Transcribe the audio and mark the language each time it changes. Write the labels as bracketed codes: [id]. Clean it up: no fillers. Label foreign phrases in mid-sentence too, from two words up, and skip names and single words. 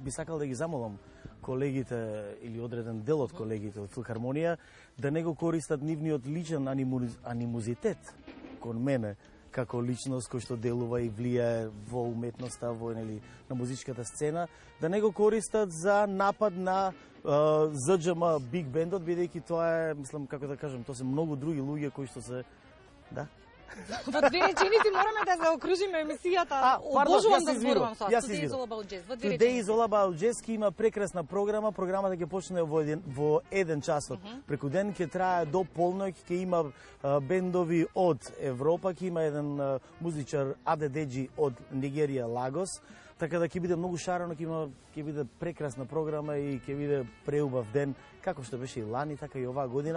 [mk] Би сакал да ги замолам колегите или одреден дел од колегите од Филхармонија да не го користат нивниот личен анимозитет кон мене како личност кој што делува и влијае во уметноста, во нели на музичката сцена, да не го користат за напад на ЗДЖМ Биг Бендот, бидејќи тоа е, мислам, како да кажам, тоа се многу други луѓе кои што се, да. Во две реченици мораме да заокружиме емисијата. Обожувам да зборувам со вас. [en] Today is all about jazz. Today is all about jazz, [mk] ки има прекрасна програма. Програмата ќе почне во 1 часот. Преку ден ќе трае до полноќ, ќе има бендови од Европа, ќе има еден музичар Адедеджи од Нигерија, Лагос. Така да ќе биде многу шарено, ќе биде прекрасна програма и ќе биде преубав ден, како што беше и лани, така и оваа година.